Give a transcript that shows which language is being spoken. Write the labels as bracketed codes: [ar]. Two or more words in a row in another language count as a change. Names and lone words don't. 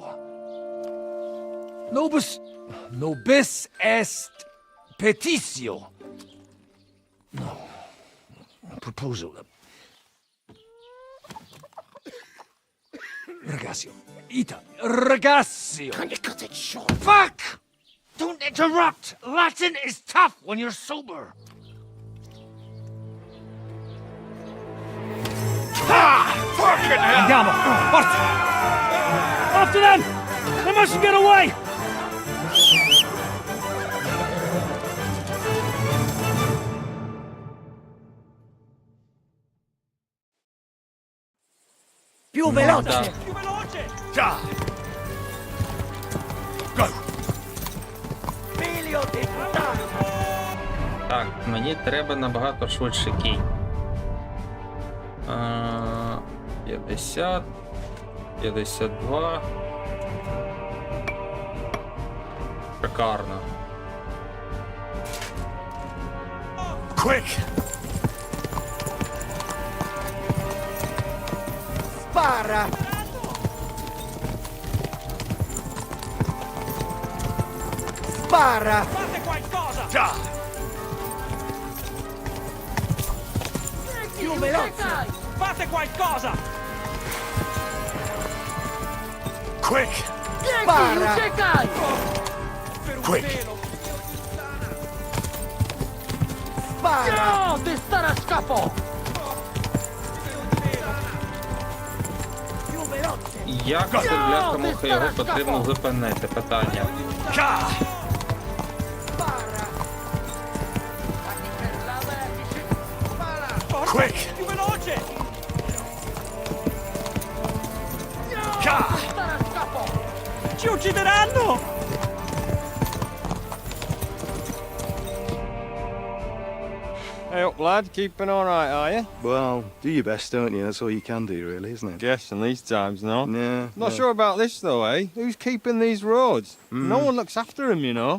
[la] Nobis... Nobis est petitio. [en] No. Proposal. [la] Ragazio. Ita. Ragazio. [en] Can you cut it short? Fuck! Don't interrupt! Latin is tough when you're sober. [it] Andiamo! Forza! [en] After them! They mustn't get away! [it] Più veloce! Più veloce! Già! Go! Figlio di puttana! [uk] Так, мені треба набагато швидше кінь. 50, 52. Шикарно. [en] Quick! [it] Spara! Spara! Fate qualcosa! Già! Più veloce! Fate qualcosa! [en] Quick! [it] Spara! [en] Quick! [it] Spara! Ti stare a scapo! Più veloce! [uk] Як це, бляха-муха, його потрібно зупинити? Питання. [it] Già! Quick! Più veloce! Già! Ci uccideranno! [en] Hey up, lad. Keeping all right, are you? Well, do your best, don't you? That's all you can do, really, isn't it? Guess in these times, no? Yeah. Not sure about this, though, eh? Who's keeping these roads? No one looks after them, you know.